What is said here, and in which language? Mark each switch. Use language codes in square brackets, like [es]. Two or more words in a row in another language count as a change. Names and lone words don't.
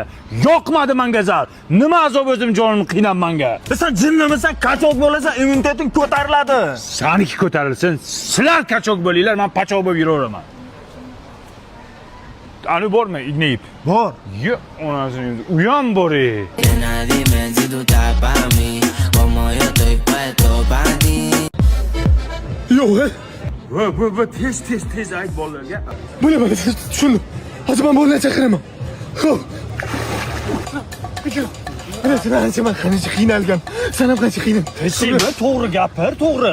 [uz] Yoqmadi menga zal. Nima azob o'zim jonimni qiynab menga. Sen jinnimisan, kachok bo'lasan, immuniteting ko'tariladi. Saniki ko'tarilsin. Sizlar kachok bo'linglar, men pachok bo'lib yuraveraman. Ani bormi, ignayib? Bor. Yo'q, onasini u ham bor-ey. [es] Dime si tú estás para mí, como yo estoy puesto para ti. [uz] Yo'q. Va, tez ayt bolalarga. Bo'laman, tushundim. Hozir men bolalarni chaqiraman. Xo'p. Sen ancha men qancha qiynalgan. Sen ham qancha qiynalding. Sen to'g'ri gapir, to'g'ri.